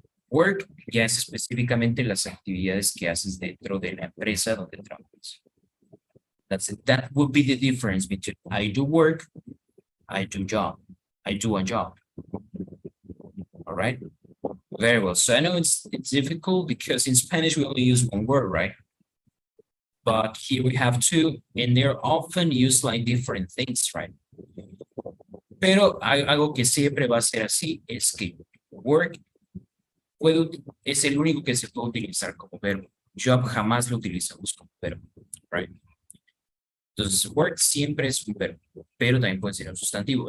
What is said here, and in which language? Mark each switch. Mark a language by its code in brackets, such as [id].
[es] Work ya es específicamente las actividades que haces dentro de la empresa donde trabajas. [en] That's it. That would be the difference between I do work, I do job, I do a job. All right. Very well. So I know it's difficult because in Spanish we only use one word, right? But here we have two, and they're often used like different things, right? [es] Pero algo que siempre va a ser así es que work es el único que se puede utilizar como verbo. Job jamás lo utilizamos como verbo, right? Entonces, work siempre es un verbo, pero también puede ser un sustantivo.